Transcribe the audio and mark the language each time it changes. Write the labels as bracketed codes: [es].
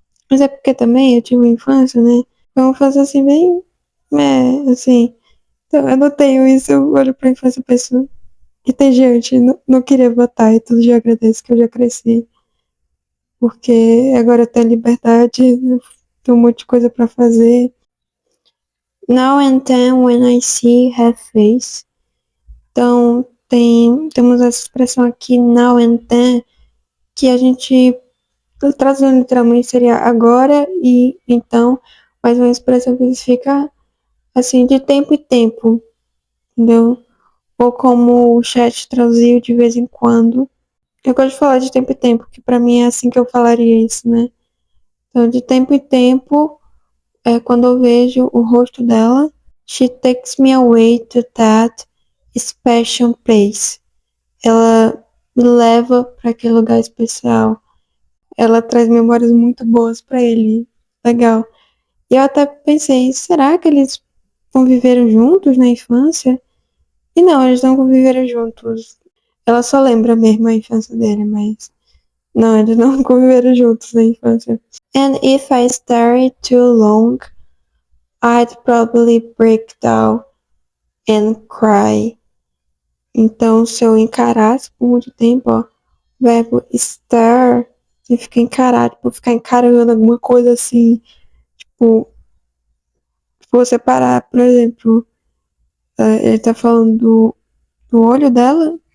[pt] Mas é porque também eu tive uma infância, né? Foi uma infância assim, bem, assim. Então eu não tenho isso, eu olho pra infância e penso, entediante, não queria votar e todo dia agradeço que eu já cresci. Porque agora eu tenho liberdade, eu tenho um monte de coisa pra fazer. [en] Now and then when I see her face. [pt] Então, temos essa expressão aqui, [en] now and then, [pt] que a gente, traduzindo literalmente, seria agora e então, mas uma expressão que significa, assim, de tempo em tempo, entendeu? Ou como o chat traduziu de vez em quando. Eu gosto de falar de tempo em tempo, que pra mim é assim que eu falaria isso, né? Então, de tempo em tempo, quando eu vejo o rosto dela, [en] she takes me away to that special place. [pt] Ela me leva para aquele lugar especial. Ela traz memórias muito boas para ele. Legal. E eu até pensei, será que eles conviveram juntos na infância? E não, eles não conviveram juntos. Ela só lembra mesmo a infância dele, mas não, eles não conviveram juntos na infância. [en] And if I stare too long, I'd probably break down and cry. [pt] Então, se eu encarasse por muito tempo, ó, verbo stare significa encarar, tipo, ficar encarando alguma coisa assim, tipo, se você parar, por exemplo, ele tá falando do olho dela?